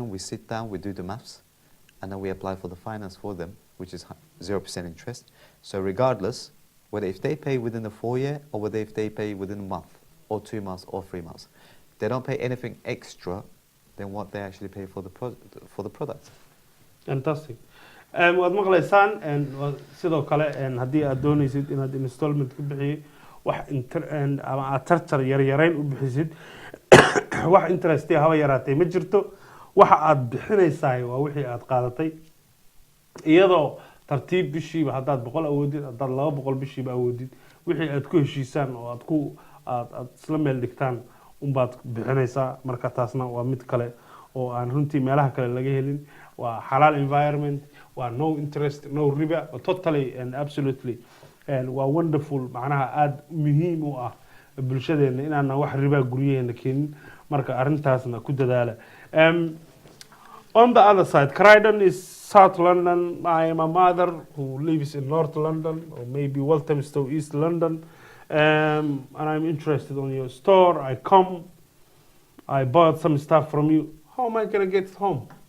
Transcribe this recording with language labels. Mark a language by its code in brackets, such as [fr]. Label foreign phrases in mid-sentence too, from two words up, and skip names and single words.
[en] We sit down, we do the maths, and then we apply for the finance for them, which is 0% interest. So regardless, whether if they pay within the 4 year or whether if they pay within a month or 2 months or 3 months, they don't pay anything extra than what they actually pay for the product. Fantastic. [so] waad maqlaysaan sidoo kale haddii aad doonaysid inaad installment ku bixiyo wax ama aad tartar yaryarayn u bixisid wax interest haba yaraatay ma jirto waxa aad bixinaysaa waa wixii aad qaadatay iyadoo tartiib bishiiba haddaad 100 awoodid haddaad 200 bishiiba awoodid wixii aad ku heshiisaan oo aad isla meel dhigtaan baad bixinaysaa marka taasna waa mid kale oo aan runtii meelaha kale laga helin waa [en] halal environment [so] waa [en] no interest no riba totally and absolutely and [so] waa wonderful macnaha aad muhiim u ah bulshadeena inaana wax riba guryaheena keenin marka arintaasna ku dadaala [en] on the other side Croydon is South London. I am a mother who lives in North London or maybe Walthamstow East London and I'm interested on your store. I bought some stuff from you. How am I going to get home?